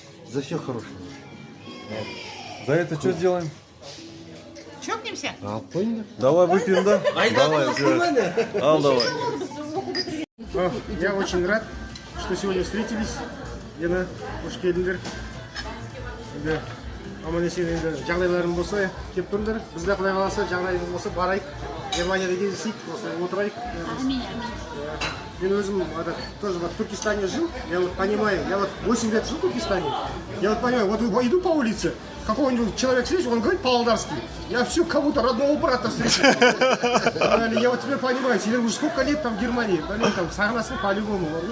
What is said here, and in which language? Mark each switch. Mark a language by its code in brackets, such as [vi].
[ru] За все хорошее. За это что сделаем? Чокнемся? Понял? Давай выпьем, да? Давай, Ал, давай. Я очень рад, что сегодня встретились. [kk] Гена, қош келдіңдер. Енді аман-есен енді жағдайларың болса, келіп тұрыңдар. Біз де Құдай қаласа жағдайымыз болса барайық. Германияда кездесейік, осылай отырайық. [ru] Аминь. [kk] Я өзім [ru] тоже в Туркестане жил, я вот понимаю, я вот 8 лет жил в Туркестане, я вот понимаю, вот иду по улице, какого-нибудь человек встретил, он говорит по-алдарски, я все кого-то родного брата встретил. Я вот теперь понимаю, тебе уже сколько лет там в Германии, блин, там сагнасы по-любому.